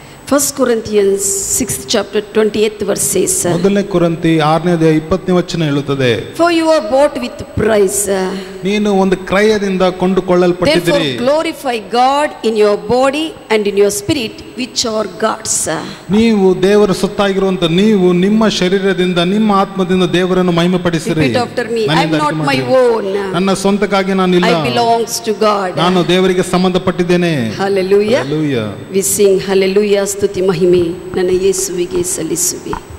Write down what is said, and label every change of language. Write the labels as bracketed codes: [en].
[en] 1 Corinthians 6th chapter 28th verse says, [kn] ಮೊದಲನೇ ಕೊರಿಂಥಿ 6ನೇ ಅಧ್ಯಾಯ 20ನೇ ವಚನ ಹೇಳುತ್ತದೆ, [en] for you are bought with price. [kn] ನೀನು ಒಂದು ಕ್ರಯದಿಂದ ಕೊಂಡುಕೊಳ್ಳಲ್ಪಟ್ಟಿದ್ದೀರಿ. [en] Therefore glorify God in your body and in your spirit which are God's. [kn] ನೀವು ದೇವರ ಸೊತ್ತಾಗಿರುವಂತ ನೀವು ನಿಮ್ಮ ಶರೀರದಿಂದ ನಿಮ್ಮ ಆತ್ಮದಿಂದ ದೇವರನ್ನು ಮಹಿಮೆಪಡಿಸಿರಿ. [en] Repeat after me. I am not my own. [kn] ನನ್ನ ಸ್ವಂತಕ್ಕಾಗಿ ನಾನಿಲ್ಲ. [en] I belongs to God. [kn] ನಾನು ದೇವರಿಗೆ ಸಂಬಂಧಪಟ್ಟಿದ್ದೇನೆ. [en] Hallelujah. Hallelujah. We sing hallelujah. [kn] ಸ್ತುತಿ ಮಹಿಮೆ ನನ್ನ ಯೇಸುವಿಗೆ ಸಲ್ಲಿಸುವೆ.